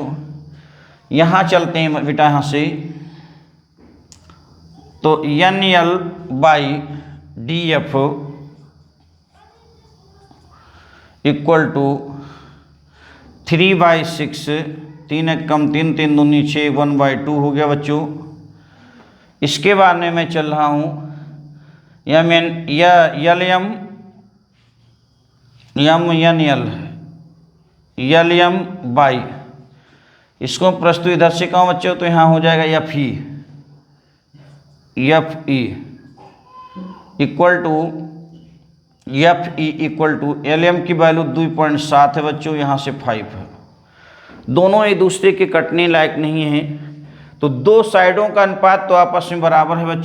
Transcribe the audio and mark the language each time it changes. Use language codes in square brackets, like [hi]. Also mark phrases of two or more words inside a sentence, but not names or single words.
[hi] यहाँ चलते हैं बेटा यहाँ से तो [en] NL by DF equal to [hi] 3/6, 3 एकम 3, 3 दूनी 6, 1/2 हो गया बच्चों। इसके बाद में मैं चल रहा हूँ यम एन यल यम एन यल यम बाई, इसको प्रस्तुत इधर से कहूँ बच्चों तो यहाँ हो जाएगा [en] FE equal to LM [hi] की वैल्यू 2.7 है बच्चों, यहाँ से 5 है। दोनों एक दूसरे के कटने लायक नहीं है, तो दो साइडों का अनुपात तो आपस में बराबर है बच्चों।